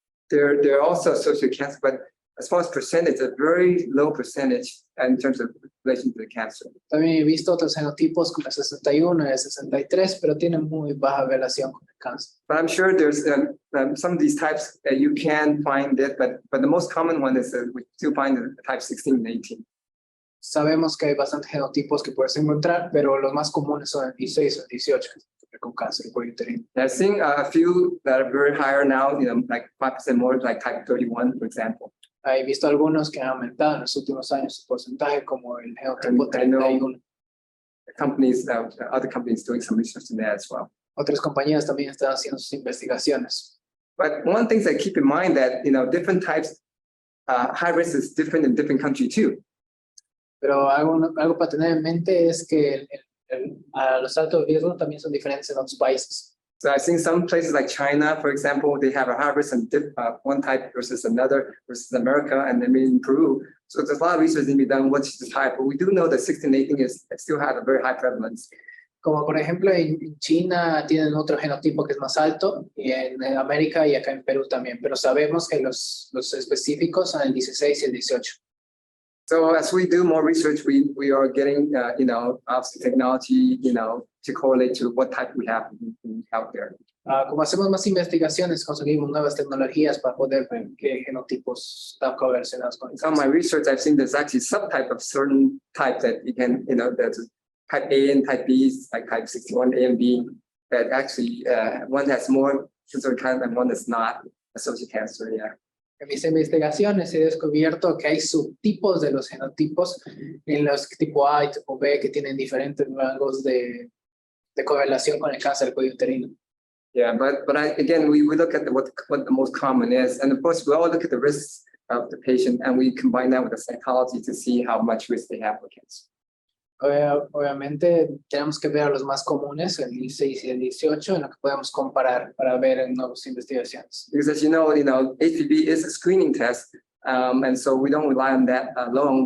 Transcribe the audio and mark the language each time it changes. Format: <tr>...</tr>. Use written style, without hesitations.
<en>They're also associated with cancer, but as far as percentage, a very low percentage in terms of relation to the cancer.</en> <es>También he visto otros genotipos como el 61 y el 63, pero tienen muy baja relación con el cáncer.</es> <en>But I'm sure there's some of these types that you can find it, but the most common one is we still find the type 16 and 18.</en> <es>Sabemos que hay bastantes genotipos que puedes encontrar, pero los más comunes son el 16 o el 18 con cáncer de cuello uterino.</es> <en>I've seen a few that are very higher now, like 5% more, like type 31, for example.</en> <es>He visto algunos que han aumentado en los últimos años su porcentaje, como el genotipo 31.</es> <en>Companies, other companies doing some research in that as well.</en> <es>Otras compañías también están haciendo sus investigaciones.</es> <en>But one thing that keep in mind that, different types, high risk is different in different countries too.</en> <es>Pero algo para tener en mente es que los altos riesgos también son diferentes en otros países.</es> <en>So I've seen some places like China, for example, they have a high risk in one type versus another versus America, and then in Peru. So there's a lot of research to be done which is high, but we do know that 16 and 18 still have a very high prevalence.</en> <es>Como por ejemplo en China tienen otro genotipo que es más alto, y en América y acá en Perú también, pero sabemos que los específicos son el 16 y el 18.</es> <en>So as we do more research, we are getting, obviously technology, to correlate to what type we have out there.</en> <es>Como hacemos más investigaciones, conseguimos nuevas tecnologías para poder ver qué genotipos están correlacionados con el</es> <en>Some of my research, I've seen there's actually subtype of certain type that you can, there's type A and type B, like type 61, A and B, that actually one has more cancer kind and one is not associated cancer, yeah.</en> <es>En mis investigaciones he descubierto que hay subtipos de los genotipos en los tipo A y tipo B que tienen diferentes rangos de correlación con el cáncer del cuello uterino.</es> <en>Yeah, but again, we look at what the most common is, and of course we all look at the risks of the patient, and we combine that with the psychology to see how much risk they have for cancer.</en> <es>Obviamente tenemos que ver a los más comunes, el 16 y el 18, en lo que podemos comparar para ver en nuevas investigaciones.</es> <en>Because as you know, HPV is a screening test, and so we don't rely on that alone.</en>